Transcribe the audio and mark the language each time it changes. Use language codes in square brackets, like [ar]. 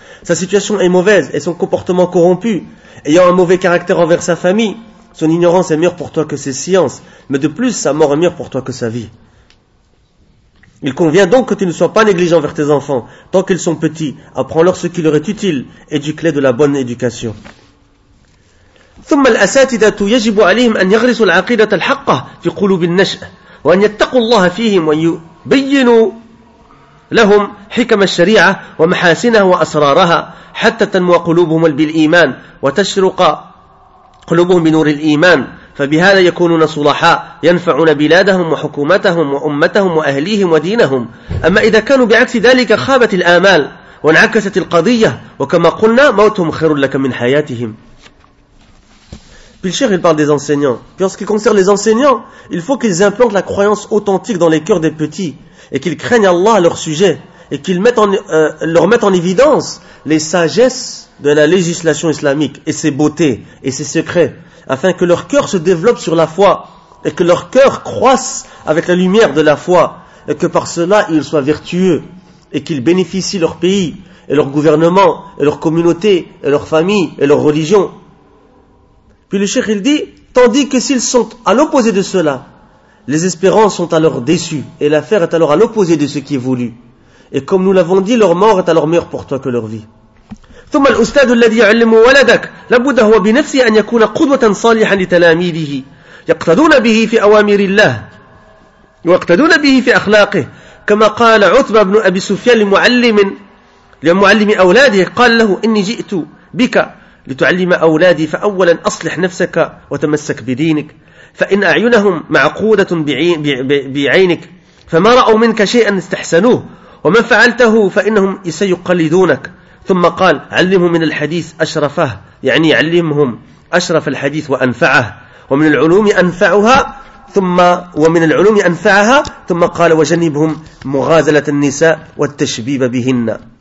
[fr] Sa situation est mauvaise et son comportement corrompu. Ayant un mauvais caractère envers sa famille, son ignorance est meilleure pour toi que ses sciences. Mais de plus, sa mort est meilleure pour toi que sa vie. Il convient donc que tu ne sois pas négligent envers tes enfants. Tant qu'ils sont petits, apprends-leur ce qui leur est utile. Éduque-les de la bonne éducation. [ar] ثم الأساتذة يجب عليهم أن يغرسوا العقيدة الحقة في قلوب النشأ وأن يتقوا الله فيهم ويبينوا لهم حكم الشريعة ومحاسنها وأسرارها حتى تنمو قلوبهم بالإيمان وتشرق قلوبهم بنور الإيمان فبهذا يكونون صلحاء ينفعون بلادهم وحكومتهم وأمتهم وأهليهم ودينهم أما إذا كانوا بعكس ذلك خابت الآمال وانعكست القضية وكما قلنا موتهم خير لك من حياتهم. [fr] Puis le cheikh, il parle des enseignants. Puis en ce qui concerne les enseignants, il faut qu'ils implantent la croyance authentique dans les cœurs des petits et qu'ils craignent Allah à leur sujet et qu'ils leur mettent en évidence les sagesses de la législation islamique et ses beautés et ses secrets afin que leur cœur se développe sur la foi et que leur cœur croisse avec la lumière de la foi et que par cela ils soient vertueux et qu'ils bénéficient leur pays et leur gouvernement et leur communauté et leur famille et leur religion. Puis le cheikh il dit, tandis que s'ils sont à l'opposé de cela, les espérances sont alors déçues et l'affaire est alors à l'opposé de ce qui est voulu. Et comme nous l'avons dit, leur mort est alors meilleure pour toi que leur vie. [ar] ثم الأستاذ الذي يعلم ولدك لابد هو بنفسه أن يكون قدوة صالحة لتلاميذه يقتدون به في أوامر الله ويقتدون به في أخلاقه كما قال عتبة بن أبي سفيان لمعلم أولاده قال له إني جئت بك لتعلم أولادي فأولا أصلح نفسك وتمسك بدينك فإن أعينهم معقودة بعينك فما رأوا منك شيئا استحسنوه وما فعلته فإنهم سيقلدونك ثم قال علمهم من الحديث أشرفه يعني علمهم أشرف الحديث وأنفعه ومن العلوم أنفعها ثم ومن العلوم أنفعها ثم قال وجنبهم مغازلة النساء والتشبيب بهن